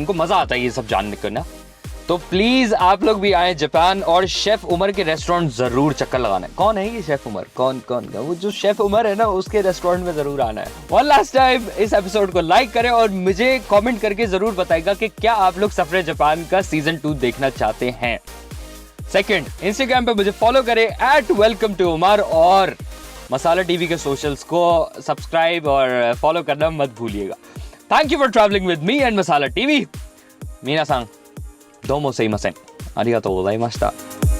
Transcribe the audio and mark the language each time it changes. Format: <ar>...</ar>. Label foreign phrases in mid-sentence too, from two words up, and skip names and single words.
<hi>इनको मज़ा आता है ये सब जानने को ना। तो प्लीज़ आप लोग भी आए जापान और शेफ़ उमर के रेस्टोरेंट ज़रूर चक्कर लगाना है। कौन है ये शेफ़ उमर? कौन वो जो शेफ़ उमर है ना, उसके रेस्टोरेंट में ज़रूर आना है।</hi> <en>one last time</en> <hi>इस एपिसोड को लाइक करें और मुझे कमेंट करके ज़रूर बताएगा कि क्या आप लोग सफ़र जापान का सीज़न 2 देखना चाहते हैं। सेकंड, इंस्टाग्राम पे मुझे फॉलो करें @welcome_to_umar और मसाला टीवी के सोशल्स को सब्सक्राइब और फॉलो करना मत भूलिएगा।</hi> <en>thank you for traveling with me and Masala TV.</en> <ja>मीना सांग どうもすいません。ありがとうございました。</ja>